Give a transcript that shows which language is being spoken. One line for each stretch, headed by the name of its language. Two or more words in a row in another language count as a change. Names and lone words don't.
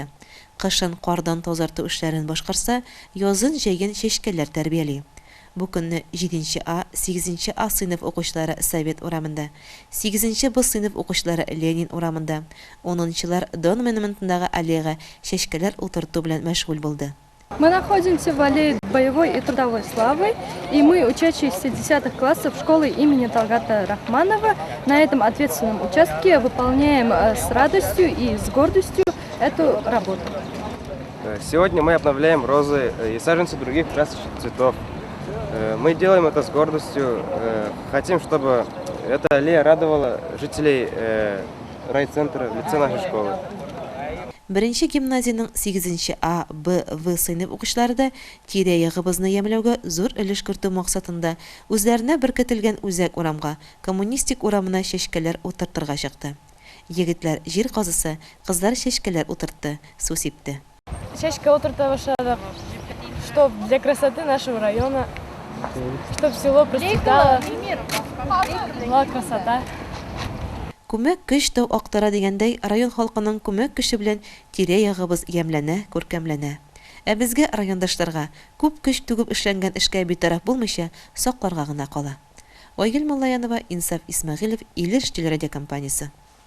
Tatar: Кышын кардан тазарту эшләрен башкарса, язын җәйген чәчкәләр тәрбияли. Бу көнне 7 А, 8 А сыйныф укучылары Совет урамында, 8 Б сыйныф укучылары Ленин урамында, 10-чылар Дон монументындагы аллеяга чәчкәләр утырту белән мәшгуль булды.
Russian: Мы находимся в аллее боевой и трудовой славы, и мы, учащиеся 10 классов школы имени Талгата Рахманова, на этом ответственном участке выполняем с радостью и с гордостью эту работу. Сегодня мы обновляем розы и саженцы других красочных цветов. Мы делаем это с гордостью. Хотим, чтобы эта аллея радовала жителей райцентра, лицей нашей школы.
Tatar: Беренче гимназияның 8 А, Б, В сыйныф укучылары да тирә-ягыбызны ямьләүгә зур өлеш кертү максатында үзләренә беркетелгән үзәк урамга, коммунистик урамына чәчкәләр утыртырга чыкты. Егетләр җир казысы, кызлар чәчкәләр утыртты, су сипте. Чашка утырта башладык,
Russian: чтоб для красоты нашего района, чтоб село процветало, была красота.
Tatar: Күмәк көч тау актара дигәндәй, район халкының күмәк көче белән тирә-ягыбыз ямьләнә, күркәмләнә. Ә безгә райондашларга күп көч түгеп эшләнгән эшкә битараф булмыйча сакларга гына кала. Айгөл Малаянова, Инсаф Исмәгыйлев, Илеш телерадиокомпаниясе.